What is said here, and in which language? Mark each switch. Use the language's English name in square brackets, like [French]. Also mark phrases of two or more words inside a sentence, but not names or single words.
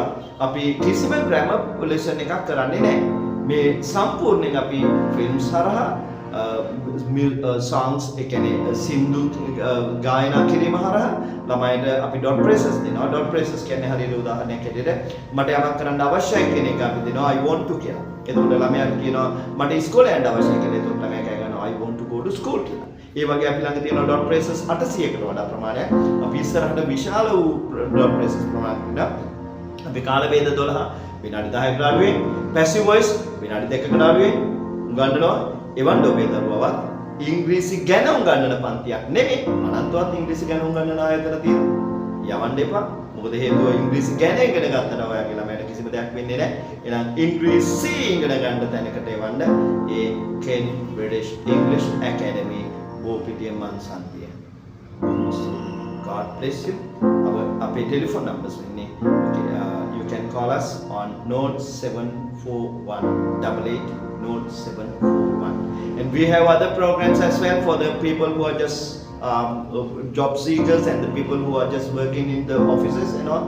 [Sinhala] අපි කිසිම [English] grammar lesson [Sinhala] එකක් කරන්නේ නැහැ. මේ සම්පූර්ණයෙන් අපි ෆිල්ම්ස් හරහා songs ඒ කියන්නේ සින්දු ගායනා කිරීම හරහා ළමයින්ට අපි [English] dot phrases [Sinhala] දෙනවා. [English] dot phrases [Sinhala] කියන්නේ හරියට උදාහරණයක් ඇටියට මට යමක් කරන්න අවශ්‍යයි කියන එක අපි දෙනවා [English] I want to [Sinhala] කියලා. එතකොට ළමයාට කියනවා මට ඉස්කෝලේ යන්න අවශ්‍යයි කියලා. එතකොට ළමයා කියනවා [English] I want to go to school [Sinhala] කියලා. ඒ වගේ අපි ළඟ තියෙන [English] dot phrases [Sinhala] 800කට වඩා ප්‍රමාණයක්. අපි ඉස්සරහට විශාල වූ [English] dot phrases [Sinhala] ප්‍රමාණයක් අපි කාල වේද 12 විනාඩි 10කට අඩුවෙන් [English] passive voice [Sinhala] විනාඩි 2කට අඩුවෙන් උගන්වනවා. එවන් ඔබේ දරුවවත් ඉංග්‍රීසි ගැන උගන්වන පන්තියක් නෙමෙයි අනන්තවත් ඉංග්‍රීසි ගැන උගන්වන ආයතන තියෙනවා. යවන්න එපා. මොකද හේතුව ඉංග්‍රීසි ගැන ඉගෙන ගත්තා ඔයාගේ ළමයට කිසිම දෙයක් වෙන්නේ නැහැ. එහෙනම් ඉංග්‍රීසි ඉගෙන ගන්න තැනකට එවන්න ඒ Ken British English Academy බෝපිටිය මන්සන්තිය. [English] God bless you. Our telephone numbers වෙන්නේ you can call us on 074188 0741 and we have other programs as well for the people who are just job seekers and the people who are just working in the offices and all.